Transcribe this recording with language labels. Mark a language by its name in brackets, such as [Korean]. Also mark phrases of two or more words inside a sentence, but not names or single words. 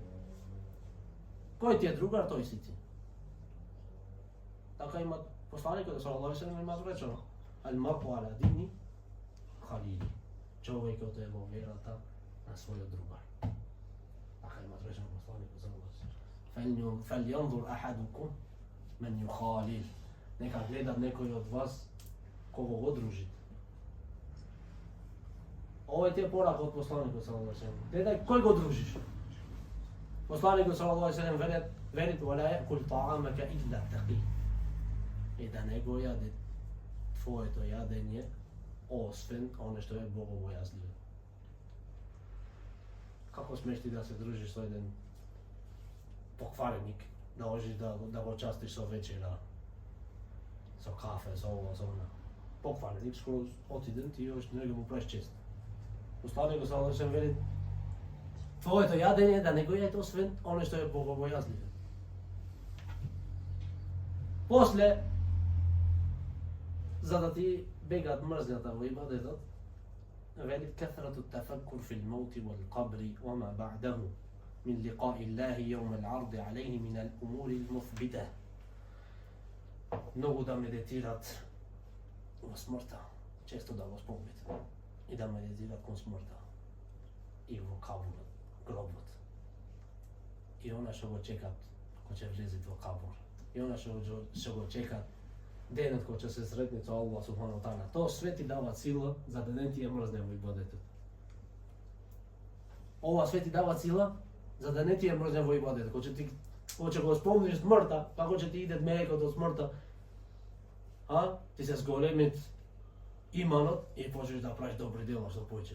[Macedonian] Кој ти е другар, тој си ти. Така има посланикот [Arabic] صلى الله عليه وسلم [Macedonian] има речено: [Arabic] المرء على دين خليله. [Macedonian] Човекот е во верата на својот другар. Така има речено посланикот [Arabic] صلى الله عليه وسلم. فلينظر أحدكم من يخالل. [Macedonian] Нека гледа некој од вас кого го дружите. Ова ти е порака од посланикот [Arabic] صلى الله عليه وسلم. [Macedonian] Гледај кој го дружиш. Посланикот [Arabic] صلى الله عليه وسلم велит ولا يأكل طعامك إلا تقي. [Macedonian] И да не го јаде твоето јадење освен оно што е богобојазливо. Како смеш ти да се дружиш со еден поквареник, да можеш да го частиш со вечера, со кафе, со ова, со она. Поквареник, скоро отиден, ти още не му правиш чест. Посланикот [Arabic] صلى الله عليه وسلم [Macedonian] вели твоето јадење да не го јадете освен оно што е богобојазливо. После, за да ти бегаат мрзњата во ибадетот, вели [Arabic] каثرة التفكر في الموت والقبر وما بعده من لقاء الله يوم العرض عليه من الأمور المثبتة. [Macedonian] Многу да медитират во смртта, често да го спомнат, и да медитират кон смртта, и во кабурот, гробот. И она што го чекат кој ќе влезет во кабур. И она што го чекат денот кој ќе се сретне со Аллах [Arabic] سبحانه وتعالى. [Macedonian] Тоа све ти дава сила за да не ти е мрзне во ибадетот. Ова све ти дава сила за да не ти е мрзне во ибадетот. Кој ќе го спомниш смртта, како ќе ти иде мелекот од смртта, ти се зголемит иманот и почнеш да правиш добри дела што поќе.